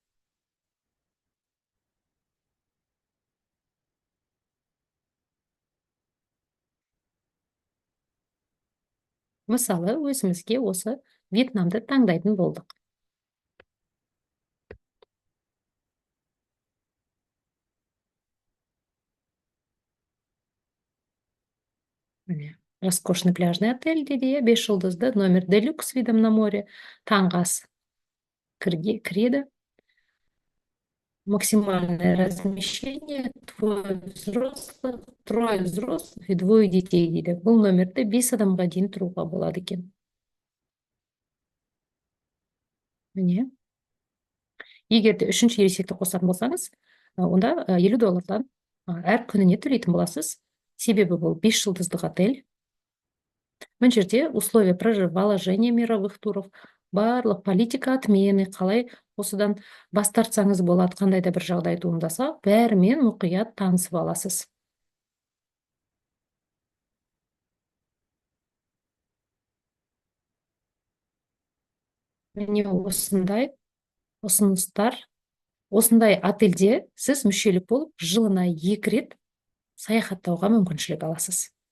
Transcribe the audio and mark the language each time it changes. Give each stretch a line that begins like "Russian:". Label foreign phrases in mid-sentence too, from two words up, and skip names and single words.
Kazakh: Мысалы, өзімізге осы Вьетнамды таңдайтын болдық.
Russian: Роскошный пляжный отель
Kazakh: деді, 5 жұлдызды
Russian: номер делюкс с видом на море,
Kazakh: таңғы ас кіреді.
Russian: Максимальное размещение трое взрослых и 2 детей
Kazakh: дейді. Бұл номерді 5 адамға дейін тұруға болады екен. Міне. Егер де 3-ші ересекті қосатын болсаңыз, онда $50 әр күніне төлейтін боласыз. Себебі бұл 5 жұлдыздық отель. Мына жерде
Russian: условия положения мировых туров,
Kazakh: барлық
Russian: политика отмены,
Kazakh: қалай осыдан бас тартсаңыз болады, қандай да бір жағдай туындаса, бәрімен мұқият танысып аласыз. Міне осындай ұсыныстар, осындай отельде сіз мүшелік болып, жылына 2 рет саяхаттауға мүмкіншілік аласыз.